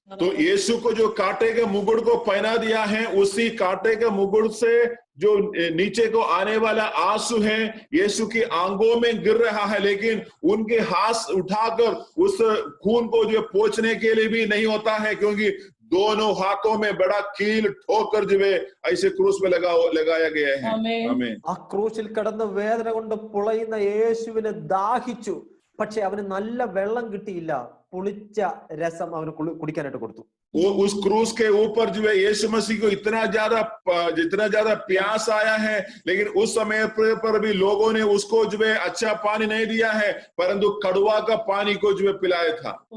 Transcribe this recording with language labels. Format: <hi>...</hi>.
<hi>तो यीशु को जो कांटे के मुकुट को पहना दिया है, उसी कांटे के मुकुट से जो नीचे को आने वाला आंसू है यीशु की आंखों में गिर रहा है, लेकिन उनके हाथ उठाकर उस खून को जो पोंछने के लिए भी नहीं होता है, क्योंकि दोनों हाथों में बड़ा कील ठोकर जो है ऐसे क्रूस में लगाया गया है. आमीन.</hi> <ml>ആ ക്രൂശിൽ കിടന്ന് വേദന കൊണ്ട് പുളയുന്ന യേശുവിനെ ദാഹിച്ചു. പക്ഷെ അവന് നല്ല വെള്ളം കിട്ടിയില്ല. പുളിച്ച രസം അവന് കുടിക്കാനായിട്ട് കൊടുത്തു.</ml> <hi>वो उस क्रूस के ऊपर जो है यीशु मसीह को जितना ज्यादा प्यास आया है, लेकिन उस समय पर भी लोगों ने उसको जो है अच्छा पानी नहीं दिया है, परंतु कड़वा का पानी को जो है पिलाया था.</hi>